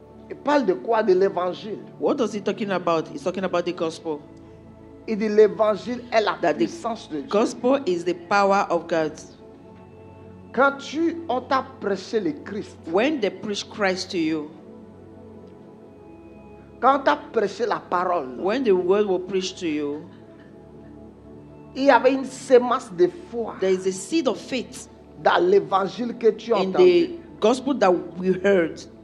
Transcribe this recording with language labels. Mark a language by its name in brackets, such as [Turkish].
[French] Il parle de quoi? De l'évangile. [English] What is he talking about? He's talking about the gospel. [French] Il dit l'évangile est la [English] That the [French] puissance de Dieu. [English] gospel is the power of God. [French] Quand on t'a prêché le Christ, [English] When they preach Christ to you, [French] quand on t'a prêché la parole, [English] when the word will preach to you, [French] il y avait une sémence de foi [English] there is a seed of faith [French] dans l'évangile que tu as [English] in [French] entendu. [English] the gospel that we heard.